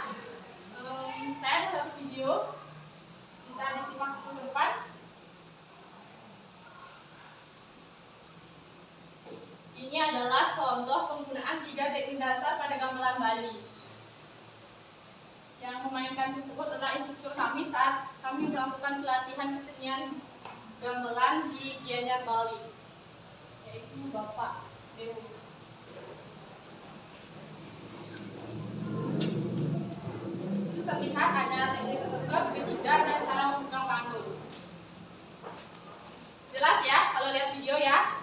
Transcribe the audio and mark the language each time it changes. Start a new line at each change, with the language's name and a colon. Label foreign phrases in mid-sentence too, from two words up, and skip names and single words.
Indonesian: Saya ada satu video, bisa disimak ke depan. Ini adalah contoh penggunaan 3 teknik dasar pada gamelan Bali. Yang memainkan tersebut adalah instruktur kami saat kami melakukan pelatihan kesenian gamelan di Gianyar Bali, yaitu Bapak Dewu. Itu terlihat ada teknik tetekep, ketiga, dan cara memegang panggul. Jelas ya kalau lihat video ya?